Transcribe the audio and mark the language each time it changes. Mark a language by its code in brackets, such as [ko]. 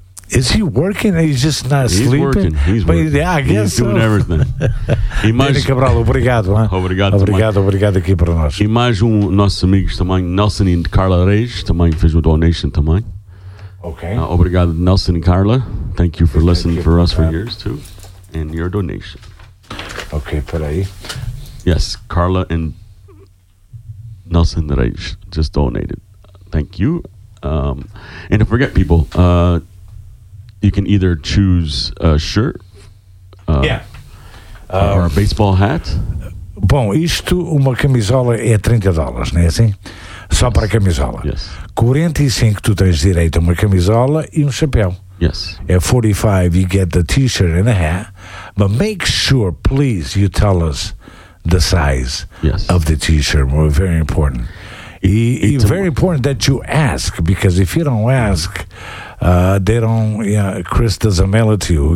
[en] Is he working? Or he's just not sleeping. He's working. But, yeah, I guess he's doing everything. [pt] E mais, Dani Cabral, obrigado, hein? Obrigado aqui para nós. E mais nossos amigos também, Nelson e Carla Reis, também fez uma donation também. [en] Okay. [pt] Obrigado, Nelson e Carla. [en] Thank you for listening for us for years too, and your donation. [pt] Okay, peraí. [en] Yes, Carla and Nelson Reis just donated. Thank you. And don't forget, people. You can either choose a shirt, or a baseball hat. [pt] Bom, isto, uma camisola é $30, não é assim? Só para a camisola. [en] Yes. [pt] 45, tu tens direito a uma camisola e um chapéu. [en] Yes. [pt] É 45, [en] you get the t-shirt and a hat. But make sure, please, you tell us the size of the t-shirt. We're very important. It's very important that you ask, because if you don't ask, they don't, Chris doesn't mail it to you.